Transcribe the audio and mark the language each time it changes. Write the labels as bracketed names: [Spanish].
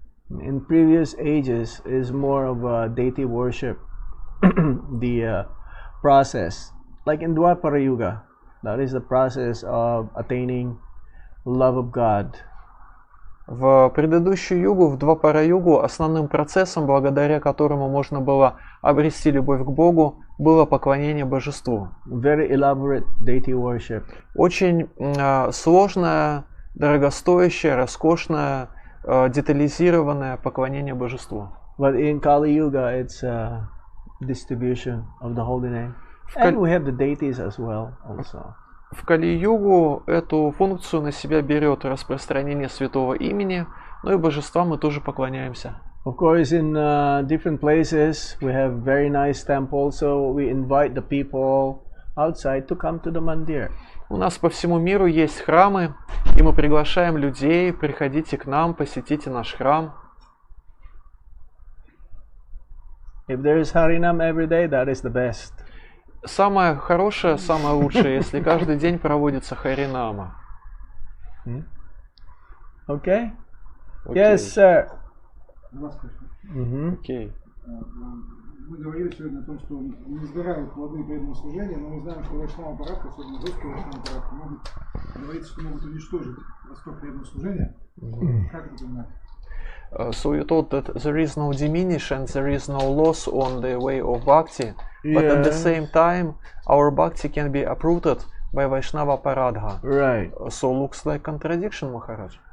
[English] In previous ages is more of a deity worship, the process. Like in Dwapara Yuga, that is the process of attaining love of God. [Russian] В предыдущую югу, в Двапара-югу, основным процессом, благодаря которому можно было обрести любовь к Богу, было поклонение Божеству. [English] Very elaborate deity worship. [Russian] Очень сложное, дорогостоящее, роскошное, детализированное поклонение Божеству. [English] But in Kali Yuga, it's distribution of the holy name, and we have the deities as well, also. [Russian] В Кали-югу эту функцию на себя берет распространение святого имени, но и божествам мы тоже поклоняемся. [English] Of course, in different places we have very nice temples, so we invite the people outside to come to the mandir. [Russian] У нас по всему миру есть храмы, и мы приглашаем людей, приходите к нам, посетите наш храм. [English] If there is Harinam every day, that is the best. [Russian] Самое хорошее, самое лучшее, если каждый день проводится Харинама. [English] Okay? Yes, sir. [Russian] Окей. Мы говорили сегодня о том, что не сгорают плоды преданного служения, но мы знаем, что вайшнава парадка, особенно жесткая вайшнава парадка, могут говорится, что могут уничтожить росток преданного служения. Как это понимать? [English] So you thought that there is no diminish and there is no loss on the way of bhakti, but at the same time our bhakti can be uprooted by Vaishnava Paradha. Right. So looks like contradiction, Maharaj.